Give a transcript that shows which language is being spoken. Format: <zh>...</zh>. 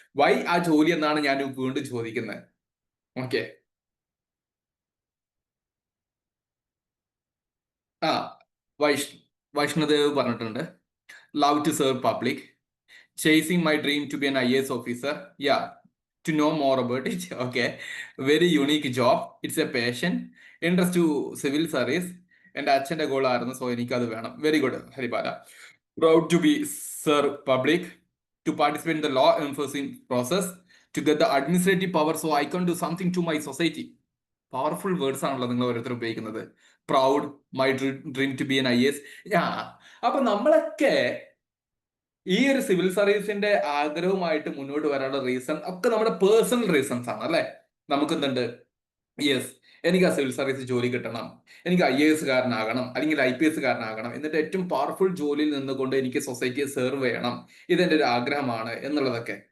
<en>why</en> <ml>ആ ജോലി എന്നാണ് ഞാൻ വീണ്ടും ചോദിക്കുന്നത്.</ml> <en>Okay, ആ, വൈഷ്ണദേവ് പറഞ്ഞിട്ടുണ്ട്, love to serve public, chasing my dream to be an IAS officer. Yeah, to know more about it. Okay, very unique job. It's a passion. Interest to civil service.</en> <ml>എൻ്റെ അച്ഛൻ്റെ ഗോൾ ആയിരുന്നു, so എനിക്കത് വേണം.</ml> <en>Very good Haripala. Proud to be serve public, to participate in the law enforcement process, to get the administrative power so I can do something to my society.</en> <ml>Powerful words ആണല്ലോ നിങ്ങൾ ഓരോരുത്തർ ഉപയോഗിക്കുന്നത്.</ml> <en>Proud, my dream to be an IAS.</en> <ml>അപ്പൊ നമ്മളൊക്കെ ഈ ഒരു civil സർവീസിന്റെ ആഗ്രഹവുമായിട്ട് മുന്നോട്ട് വരാനുള്ള റീസൺ ഒക്കെ നമ്മുടെ പേഴ്സണൽ റീസൺസ് ആണ് അല്ലെ. നമുക്ക് എന്തുണ്ട്? യെസ്, എനിക്ക് ആ സിവിൽ സർവീസ് ജോലി കിട്ടണം, എനിക്ക് IAS കാരനാകണം, അല്ലെങ്കിൽ IPS കാരനാകണം, എന്നിട്ട് ഏറ്റവും പവർഫുൾ ജോലിയിൽ നിന്നുകൊണ്ട് എനിക്ക് സൊസൈറ്റിയെ സെർവ് ചെയ്യണം, ഇതെന്റെ ഒരു ആഗ്രഹമാണ് എന്നുള്ളതൊക്കെ.</ml>